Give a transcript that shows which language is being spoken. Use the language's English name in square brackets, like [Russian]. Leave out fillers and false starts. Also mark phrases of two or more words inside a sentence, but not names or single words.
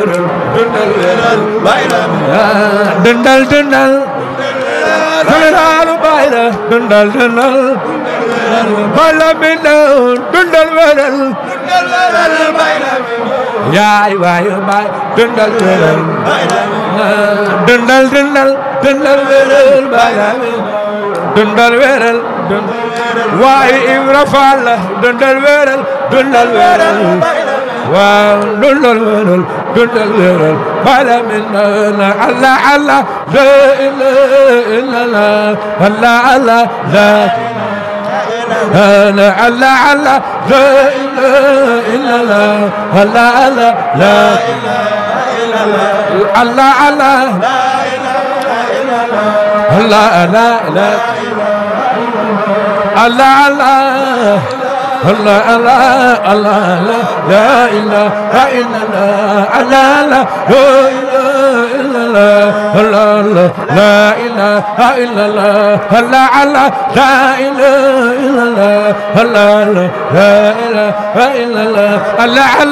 [Wolof] Général Bayla dundal Bayla min dundal weeral yaay waayu baay dundal weeral dundal weeral Bayla dundal weeral waaye Ibra Fall dundal weeral waaw dundal weeral Bayla min [Arabic] الله لا إله إلا الله الله لا الله لا إله إلا الله الله لا الله الله الله الله الله لا إله إلا الله الله لا إله إلا الله الله لا إله إلا الله الله لا إله إلا الله الله